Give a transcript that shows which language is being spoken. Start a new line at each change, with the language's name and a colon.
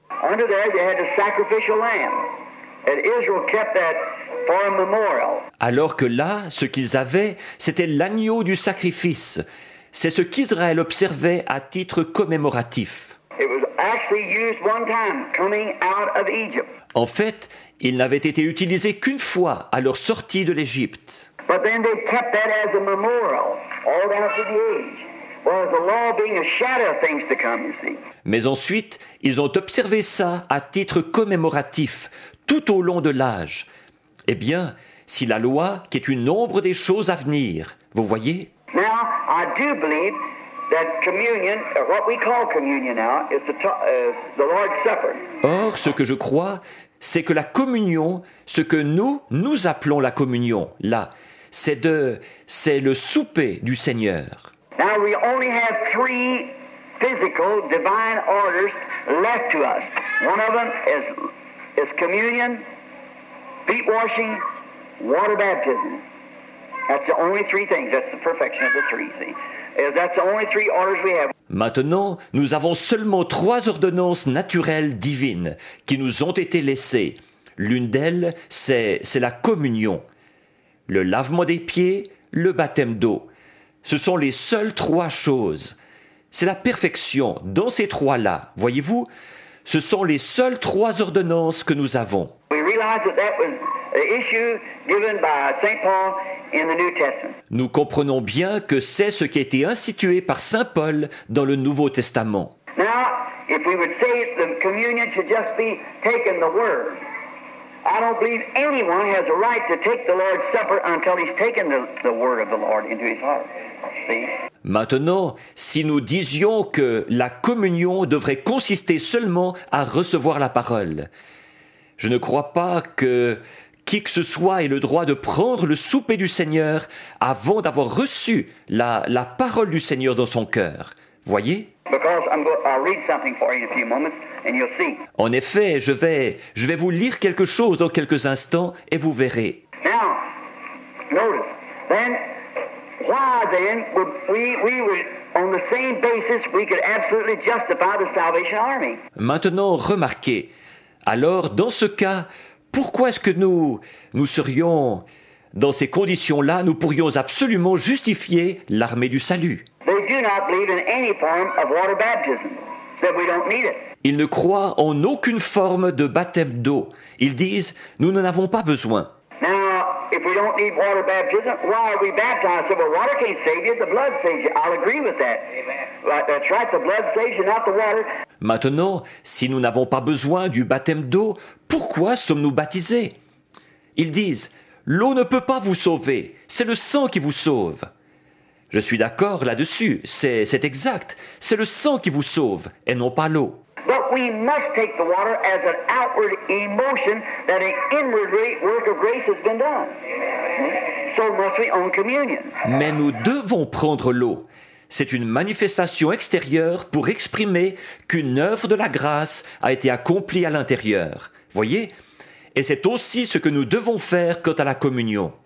English: Under there, you had the sacrificial lamb, and Israel kept that for a memorial.
French: Alors que là, ce qu'ils avaient, c'était l'agneau du sacrifice. C'est ce qu'Israël observait à titre commémoratif.
English: It was actually used one time coming out of Egypt.
French: En fait, il n'avait été utilisé qu'une fois à leur sortie de l'Égypte.
English: But then they kept that as a memorial all down through the age. Well, the law being a shadow of things to come, you see.
French: Mais ensuite, ils ont observé ça à titre commémoratif, tout au long de l'âge. Eh bien, si la loi, qui est une ombre des choses à venir, vous voyez?
English: Now, I do believe that communion, or what we call communion now, is the Lord's Supper.
French: Or, ce que je crois, c'est que la communion, ce que nous appelons la communion, là, c'est le souper du Seigneur.
English: Now, we only have 3 physical divine orders left to us. One of them is communion, feet washing, water baptism. That's the only 3 things. That's the perfection of the 3, see. That's the only 3 orders we have.
French: Maintenant, nous avons seulement 3 ordonnances naturelles divines qui nous ont été laissées. L'une d'elles, c'est la communion, le lavement des pieds, le baptême d'eau. Ce sont les seules 3 choses. C'est la perfection dans ces 3-là. Voyez-vous, ce sont les seules 3 ordonnances que nous avons.
English: We realize that was the issue given by St. Paul in the New Testament.
French: Nous comprenons bien que c'est ce qui a été institué par Saint Paul dans le Nouveau Testament.
English: Now, if we would say the communion should just be taking the Word, I don't believe anyone has a right to take the Lord's Supper until he's taken the Word of the Lord into his heart. See?
French: Maintenant, si nous disions que la communion devrait consister seulement à recevoir la parole, je ne crois pas que qui que ce soit ait le droit de prendre le souper du Seigneur avant d'avoir reçu la parole du Seigneur dans son cœur. Voyez?
English: Because I'll read something for you in a few moments, and you'll see.
French: En effet, je vais vous lire quelque chose dans quelques instants et vous verrez.
English: Now, notice, then, why then would we would, on the same basis, we could absolutely justify the Salvation Army?
French: Maintenant, remarquez. Alors, dans ce cas, pourquoi est-ce que nous serions, dans ces conditions-là, nous pourrions absolument justifier l'armée du salut?
English: They do not believe in any form of water baptism, so we don't need it.
French: Ils ne croient en aucune forme de baptême d'eau. Ils disent, nous n'en avons pas besoin.
English: Now, if we don't need water baptism, why are we baptized? So, well, water can't save you, the blood saves you. I'll agree with that. That's right, the blood saves you, not the water.
French: Maintenant, si nous n'avons pas besoin du baptême d'eau, pourquoi sommes-nous baptisés? Ils disent, l'eau ne peut pas vous sauver, c'est le sang qui vous sauve. Je suis d'accord là-dessus, c'est exact, c'est le sang qui vous sauve et non pas l'eau.
English: But we must take the water as an outward emotion that an inward work of grace has been done. So must we on communion.
French: Mais nous devons prendre l'eau. c'est une manifestation extérieure pour exprimer qu'une œuvre de la grâce a été accomplie à l'intérieur. Voyez? Et c'est aussi ce que nous devons faire quant à la communion.